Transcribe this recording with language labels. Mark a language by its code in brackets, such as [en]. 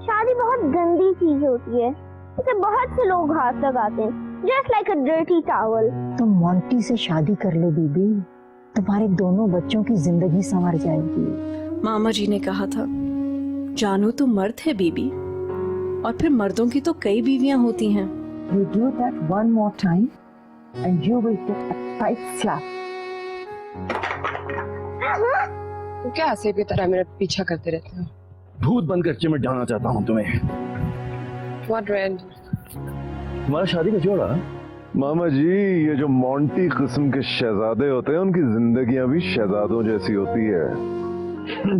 [hi] शादी बहुत गंदी चीज होती है, इसे बहुत से लोग हाथ लगाते हैं, [en] Just like a dirty towel. [hi] तुम मोंटी से शादी कर लो बीबी, तुम्हारे दोनों बच्चों की जिंदगी संवर जाएगी। मामा जी ने कहा था जानू तो मर्द है बीबी, और फिर मर्दों की तो कई बीवियां होती हैं। [en] You do that one more time and you will get a tight slap. [hi] तो क्या आसिफ की तरह मेरा पीछा करते रहते हो? भूत बनकर चिमट जाना चाहता हूँ तुम्हें। [en] What red? [hi] तुम्हारा शादी का जोड़ा? मामा जी, ये जो मोंटी किस्म के शहजादे होते हैं उनकी जिंदगियां भी शहजादों जैसी होती है।